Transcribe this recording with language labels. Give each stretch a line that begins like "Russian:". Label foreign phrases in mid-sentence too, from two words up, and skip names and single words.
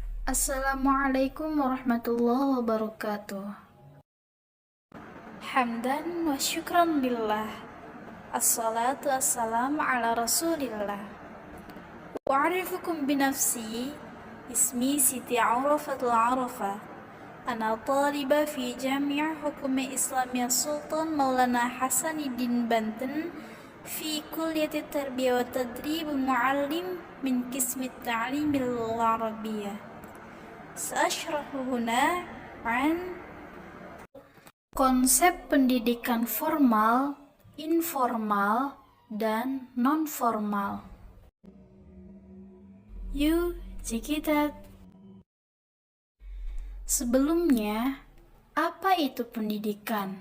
Arabic: السلام عليكم ورحمة الله وبركاته. حمدا وشكرا لله. الصلاة والسلام على رسول الله. وأعرفكم بنفسي. Ismi Siti Arafatul Arafa. أنا طالبة في Jami'ah Hukum Islamiyah Sultan Maulana Hasanuddin Banten في كلية التربية وتدريب المعلم من قسم تعليم العربية. سأشرح هنا عن
Indonesian: konsep pendidikan formal, informal, dan non-formal. Yuk, cikitat. Sebelumnya, apa itu pendidikan?